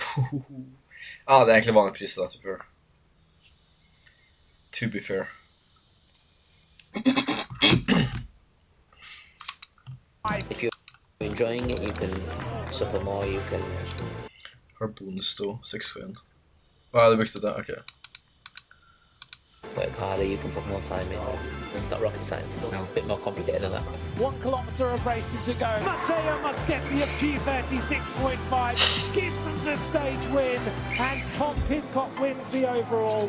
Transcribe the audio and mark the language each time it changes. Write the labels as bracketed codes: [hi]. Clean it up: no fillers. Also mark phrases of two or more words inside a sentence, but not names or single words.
[no] Ja, det er egentlig vanlig pris da, [en] to be fair. If you're enjoying it, you can suffer more, you can... [no] Har bonus da, 6-1. Ja, det brukte det, [en] ok. Work harder, you can put more time in. It's not rocket science, it's a bit more complicated than that. 1 kilometre of racing to go. Matteo Moschetti of Q36.5 gives them the stage win, and Tom Pidcock wins the overall.